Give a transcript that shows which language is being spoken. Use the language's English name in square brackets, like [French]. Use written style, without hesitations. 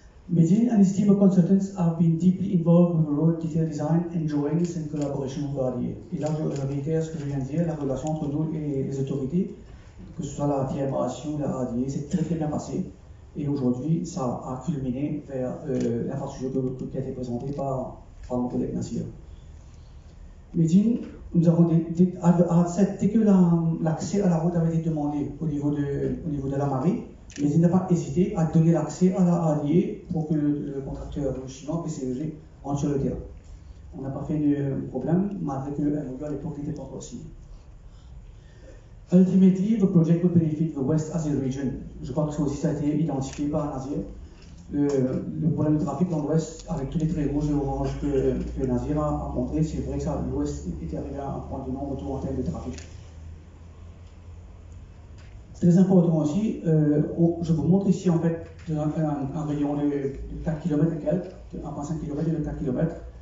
[English] Medine and his team of consultants have been deeply involved with the road detail design and drawings in collaboration with the RDA. [French] Et là, je réitère ce que je viens de dire, la relation entre nous et les autorités, que ce soit la TMRAC ou la RDA, c'est très bien passé. Et aujourd'hui, ça a culminé vers l'infrastructure qui a été présentée par mon collègue Nassir. Medine, nous avons dès que l'accès à la route avait été demandé au niveau de la Marie, Medine n'a pas hésité à donner l'accès à la RDA pour que le contracteur chinois PCEG rentre sur le terrain. On n'a pas fait de problème, malgré que MOU à l'époque n'était pas encore signé. [English] Ultimately, the project will benefit the West Asia region. [French] Je crois que ça aussi ça a été identifié par Nazir. Le problème de trafic dans l'Ouest, avec tous les traits rouges et oranges que Nazir a montré, c'est vrai que l'Ouest était arrivé à un point de non-retour en termes de trafic. Très important aussi, je vous montre ici en fait un rayon de 4 km et quelques, de 1,5 km et de 4 km.